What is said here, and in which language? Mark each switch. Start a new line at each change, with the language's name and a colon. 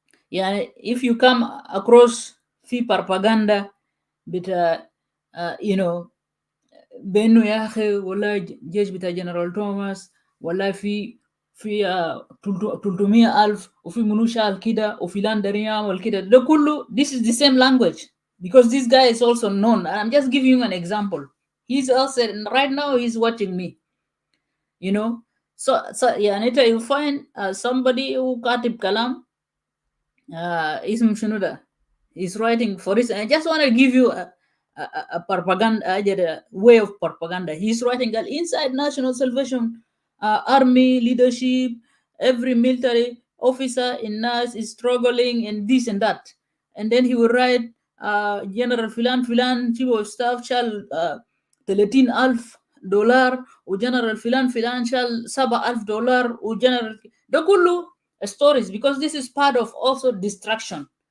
Arabic: يعني
English: if you come across
Arabic: في propaganda بتاع
English: you know
Arabic: بانه يا اخي والله جيش بتاع جنرال توماس والله في 300,000 وفي منو شال كده وفلان داري يعمل كده ده كله
English: this is the same language because this guy is also known. I'm just giving you an example. He's also right now he's watching me, you know. So
Arabic: يعني
English: you find somebody who
Arabic: كاتب كلام اسمه شنو ده.
English: He's writing for this. I just want to give you a propaganda, a way of propaganda. He's writing that inside National Salvation Army leadership, every military officer in NAS is struggling and this and that. And then he will write General Filan Filan, chief of staff shall $30,000
Arabic: وجنرال فلان فلان شال $7,000 وجنرال ده كله
English: stories because this is part of also distraction.